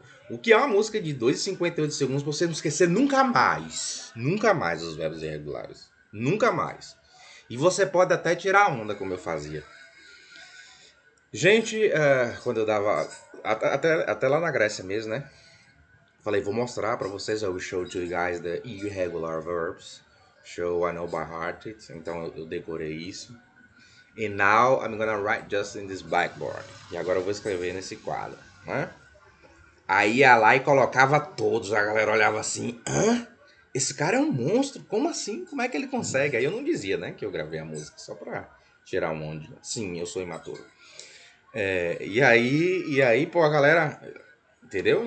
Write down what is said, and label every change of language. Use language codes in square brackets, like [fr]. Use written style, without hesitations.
[pt] O que é uma música de 2,58 segundos pra você não esquecer nunca mais. Nunca mais os verbos irregulares. Nunca mais. E você pode até tirar onda, como eu fazia. Gente, quando eu dava... Até lá na Grécia mesmo, né? Falei, vou mostrar pra vocês. [en] I will show to you guys the irregular verbs. Show I know by heart it. [pt] Então eu decorei isso. [en] And now I'm gonna write just in this blackboard. [pt] E agora eu vou escrever nesse quadro, né? Aí ia lá e colocava todos. A galera olhava assim, hã? Esse cara é um monstro, como assim? Como é que ele consegue? Aí eu não dizia, né, que eu gravei a música, só pra tirar um monte. Sim, eu sou imaturo. E aí, pô, a galera, entendeu?